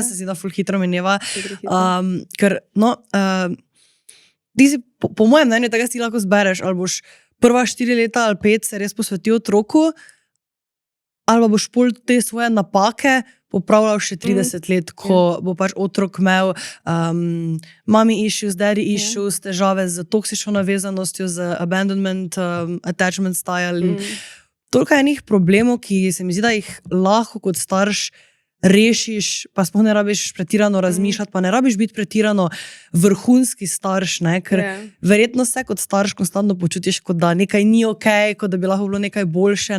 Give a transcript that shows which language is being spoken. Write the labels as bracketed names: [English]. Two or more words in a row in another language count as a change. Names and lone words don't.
[Slovenian] Tako, ne vem, meni se zdi, da ful hitro menjeva. Ker, ti si, po mojem mnenju, tega si lahko zbereš, ali boš prva 4 leta ali 5 se res posvetil otroku, ali boš pol te svoje napake popravljal še 30 let, ko bo pač otrok imel [English] mommy issues, daddy issues, [Slovenian] težave z toksično navezanostjo, z [English] abandonment, attachment style. [Slovenian] Toliko enih problemov, ki se mi zdi, da jih lahko kot starš rešiš, pa sploh ne rabiš pretirano razmišljati, pa ne rabiš biti pretirano vrhunski starš, ne? Ker verjetno se kot starš konstantno počutiš, kot da nekaj ni ok, kot da bi lahko bilo nekaj boljše.